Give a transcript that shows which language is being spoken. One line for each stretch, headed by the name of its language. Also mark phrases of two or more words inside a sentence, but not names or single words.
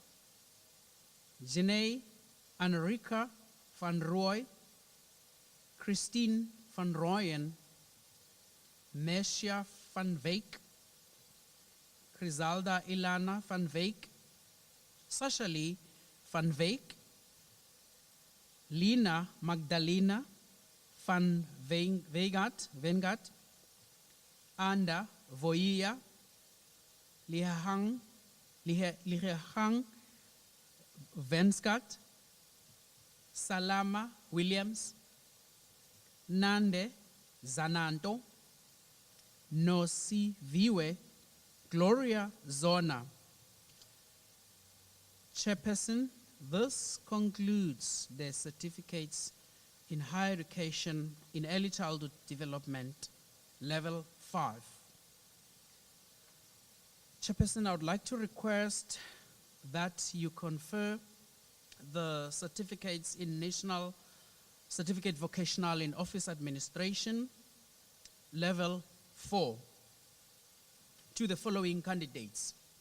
English: Janae Enrica van Roy, Christine van Rooyen, Messia van Wyk, Griselda Ilana van Wyk, Sasha Lee van Wyk, Lina Magdalena van Vengat, Anda Voia, Lihang Venskat, Salama Williams, Nande Zananto, Nosi Viwe, Gloria Zona. Chairperson, this concludes the certificates in higher education in early childhood development, level 5. Chairperson, I would like to request that you confer the certificates in National Certificate Vocational in Office Administration, level 4, to the following candidates.